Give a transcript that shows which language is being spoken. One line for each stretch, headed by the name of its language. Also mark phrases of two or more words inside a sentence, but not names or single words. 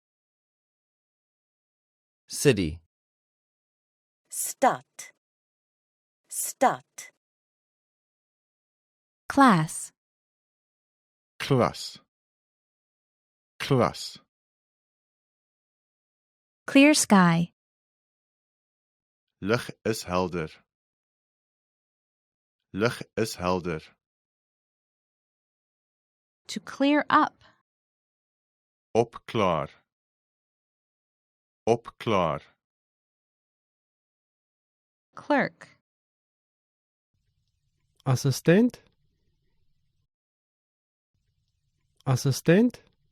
English: City.
Afrikaans: stad, stad,
English: class,
Afrikaans: klas, klas,
English: clear sky,
Afrikaans: lig is helder, lig is helder,
English: to clear up,
Afrikaans: opklaar, opklaar,
English: clerk,
Afrikaans: Assistent. Assistent.